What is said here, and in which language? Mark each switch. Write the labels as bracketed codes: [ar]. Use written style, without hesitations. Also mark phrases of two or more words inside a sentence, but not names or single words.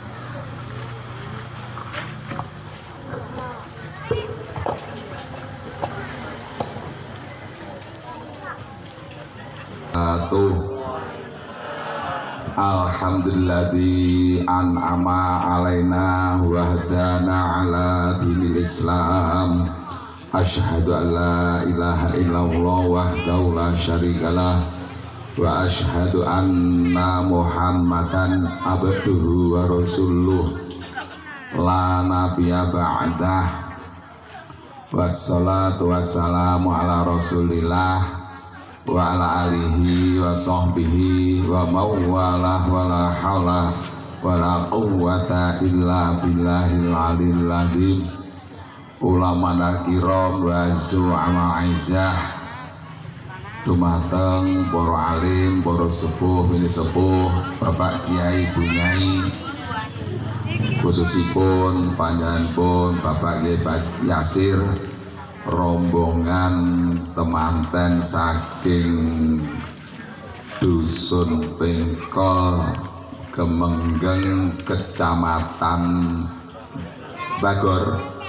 [ar] الحمد لله الذي أنعم علينا وهدانا على دين الإسلام. أشهد أن لا إله إلا الله وحده لا شريك له وأشهد أن محمدا عبده ورسوله لا نبي بعده. والصلاة والسلام على رسول الله وعلى آله وصحبه ومن والاه ولا حول ولا قوة إلا بالله العلي العظيم. علماء كرام وزعماء أعزة, [jv] dumateng para alim, para sepuh, bini sepuh, bapak kiai, bu nyai, khususipun panjenenganipun Bapak Kiai Yasir, rombongan temanten saking Dusun Bengkol Gemenggeng, Kecamatan Bagor,